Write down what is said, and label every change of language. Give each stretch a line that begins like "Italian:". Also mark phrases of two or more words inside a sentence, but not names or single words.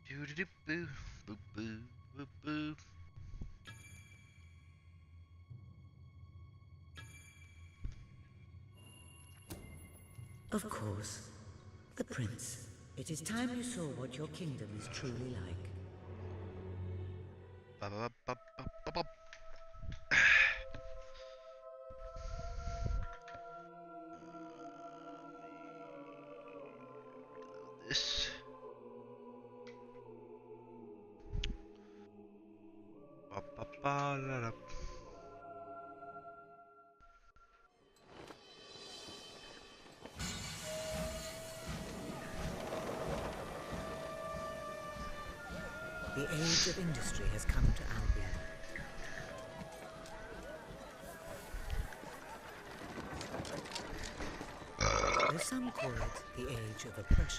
English: boo, boo, boo, boo, boo. Of course. The prince. It is time you saw what your kingdom is truly like. Ba, ba, ba, ba, ba, ba. This. Ba, ba, ba, la, la. The age of industry has come to Albion. Though some call it the age of oppression.